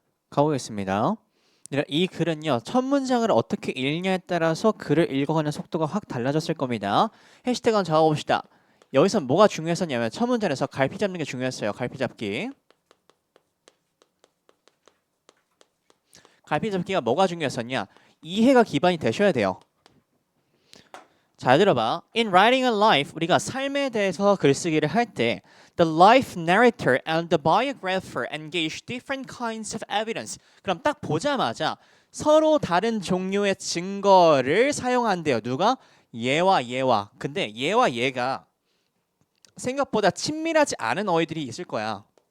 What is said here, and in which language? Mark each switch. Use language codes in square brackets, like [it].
[ko] 가보겠습니다. 이 글은요, 첫 문장을 어떻게 읽냐에 따라서 글을 읽어가는 속도가 확 달라졌을 겁니다. 해시태그 한번 잡아봅시다. 여기서 뭐가 중요했었냐면 첫 문장에서 갈피 잡는 게 중요했어요. 갈피 잡기. 갈피 잡기가 뭐가 중요했었냐? 이해가 기반이 되셔야 돼요. 잘 들어봐. [en] In writing a life, [ko] 우리가 삶에 대해서 글쓰기를 할 때 [en] the life narrator and the biographer engage different kinds of evidence. [ko] 그럼 딱 보자마자 서로 다른 종류의 증거를 사용한대요. 누가? 얘와 얘와. 근데 얘와 얘가 생각보다 친밀하지 않은 어휘들이 있을 거야.